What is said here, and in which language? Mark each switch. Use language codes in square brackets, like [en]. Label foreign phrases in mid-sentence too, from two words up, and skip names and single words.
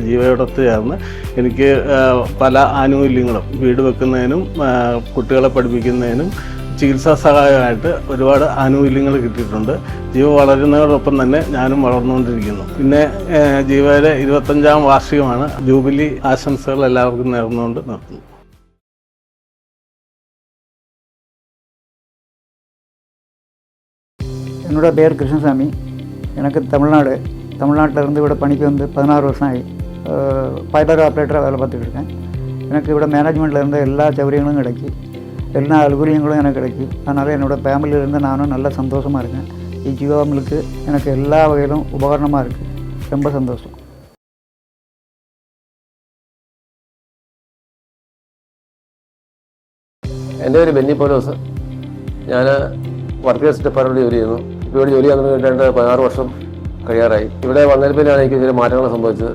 [ml] ജീവയോടൊത്ത് ചേർന്ന് എനിക്ക് പല ആനുകൂല്യങ്ങളും വീട് വെക്കുന്നതിനും കുട്ടികളെ പഠിപ്പിക്കുന്നതിനും ചികിത്സാ സഹായമായിട്ട് ഒരുപാട് ആനുകൂല്യങ്ങൾ കിട്ടിയിട്ടുണ്ട്. ജീവ വളരുന്നതോടൊപ്പം തന്നെ ഞാനും വളർന്നുകൊണ്ടിരിക്കുന്നു. പിന്നെ ജീവയുടെ 25ാം വാർഷികമാണ്. ജൂബിലി ആശംസകൾ എല്ലാവർക്കും നേർന്നുകൊണ്ട് നിർത്തുന്നു. [ta] என்னோட பேர் கிருஷ்ணசாமி. எனக்கு தமிழ்நாட்டிலேருந்து இവിടെ பணிக்கு வந்து 16 வருஷம் ஆகி [en] boiler operator [ta] வேலை பார்த்துட்டு இருக்கேன். எனக்கு இவ்வளோ மேனேஜ்மெண்ட்டில் இருந்த எல்லா சௌகரியங்களும் கிடைக்கி, எல்லா அலுவலியங்களும் எனக்கு கிடைக்கி. அதனால் என்னோடய ஃபேமிலியிலேருந்து நானும் நல்ல சந்தோஷமாக இருக்கேன். ஜீவா மில்க்கு எனக்கு எல்லா வகையிலும் உபகரணமாக இருக்குது. ரொம்ப சந்தோஷம். [ml] എൻ്റെ പേര് ബെന്നി പൗലോസ്. ഞാൻ വർക്കേഴ്സ് ഡിപ്പാർട്ട്മെൻറ്റിൽ ജോലി ചെയ്യുന്നു. ഇപ്പോൾ ഇവിടെ ജോലി ചെയ്യാൻ 16 വർഷം കഴിയാറായി. ഇവിടെ വന്നതിൽ പിന്നെയാണ് എനിക്ക് ചില മാറ്റങ്ങൾ സംഭവിച്ചത്.